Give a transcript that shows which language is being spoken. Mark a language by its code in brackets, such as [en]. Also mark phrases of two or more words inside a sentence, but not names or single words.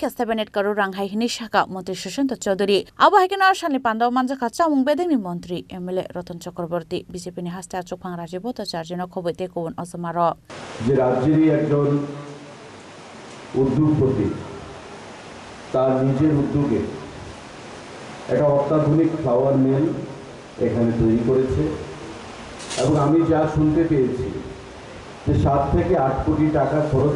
[trp] 7 crore rang haihini shaka Montri Shushanto Chaudhuri Abo hagen arshal ni Pandaw Manjakha chamung bedengni Montri MLA Ratan Chakraborty BJP ni haste achokphang Rajiv Bhattacharya no khoboite kobun asamaro [bn] যে রাজ্যেরই একজন উদ্যোগপতি তার নিজের উদ্যোগে একটা অত্যাধুনিক [en] flour mill [bn] এখানে তৈরি করেছে এবং আমি যা শুনতে পেয়েছি যে 7 থেকে 8 কোটি টাকা খরচ